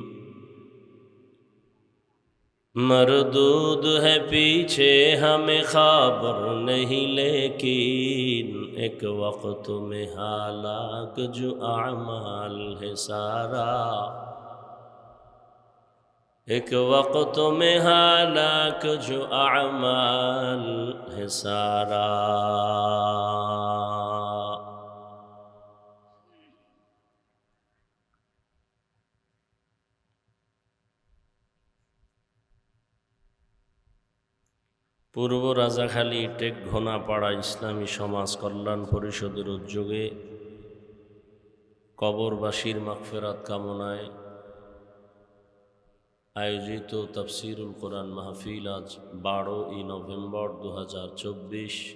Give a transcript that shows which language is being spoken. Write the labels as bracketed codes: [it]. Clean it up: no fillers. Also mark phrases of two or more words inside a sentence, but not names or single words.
[ur] مردود ہے پیچھے ہمیں خبر نہیں لیکن، ایک وقت میں ہلاک جو اعمال ہے سارا، ایک وقت میں ہلاک جو اعمال ہے سارا. [bn] পূর্ব রাজাখালী টেকঘোনাপাড়া ইসলামী সমাজ কল্যাণ পরিষদের উদ্যোগে কবরবাসীর মাগফিরাত কামনায় আয়োজিত তাফসীরুল কোরআন মাহফিল আজ 12ই নভেম্বর 2024।